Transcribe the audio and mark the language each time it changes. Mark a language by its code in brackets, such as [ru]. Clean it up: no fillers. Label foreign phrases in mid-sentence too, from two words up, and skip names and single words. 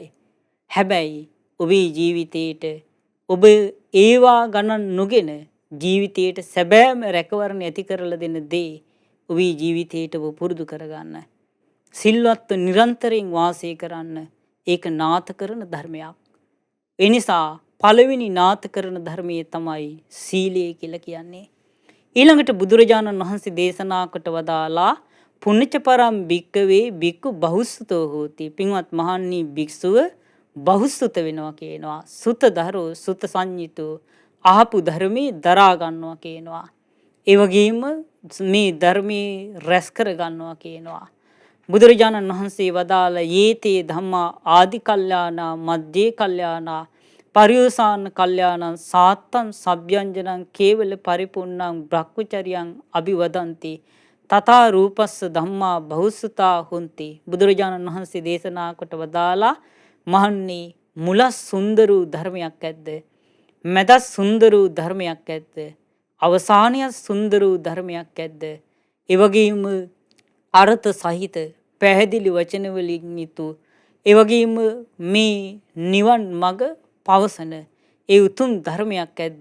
[si] හැබැයි ඔබේ ජීවිතේට ඔබ ඒවා ගණන් නොගෙන ජීවිතයට සැබෑම රැකවරණ ඇති කරලා දෙන දේ ඔබේ ජීවිතයට ඔබ පුරුදු කරගන්න. සිල්වත්ව නිරන්තරයෙන් වාසය කරන්න. ඒක නාථ කරන ධර්මයක්. ඒ නිසා පළවෙනි නාථ කරන ධර්මයේ තමයි සීලය කියලා කියන්නේ. ඊළඟට බුදුරජාණන් වහන්සේ දේශනා කොට වදාලා [pi] පුණ්‍යච පරම් භික්කවේ භික්ඛු බහුසුතෝ හෝති. [si] පින්වත් මහන්නි භික්ෂුව බහුසුත වෙනවා කියනවා. [pi] සුතදරෝ සුත සංඤිතෝ [si] අහපු ධර්මයේ දරා ගන්නවා කියනවා. ඒ වගේම මේ ධර්මයේ රැස් කර ගන්නවා කියනවා. බුදුරජාණන් වහන්සේ වදාළ [pi] යේතේ ධම්මා ආදි කල්යාණා මධ්‍යේ කල්යාණා පරියෝසాన කල්යාණං සාත්තං සබ්යංජනං කේවල පරිපූර්ණං බ්‍රහ්මචර්යං අභිවදන්ති තථා රූපස්ස ධම්මා බහුසුතා හොಂತಿ. [si] බුදුරජාණන් වහන්සේ දේශනා කොට වදාලා මහන්නේ මුල සුන්දර ධර්මයක් ඇද්ද, මැද සුන්දර ධර්මයක් ඇද්ද, අවසානය සුන්දර ධර්මයක් ඇද්ද. ඒ වගේම අර්ථ සහිත පැහැදිලි වචන වලින් යුතු, ඒ වගේම මේ නිවන් මඟ පවසන ඒ උතුම් ධර්මයක් ඇද්ද.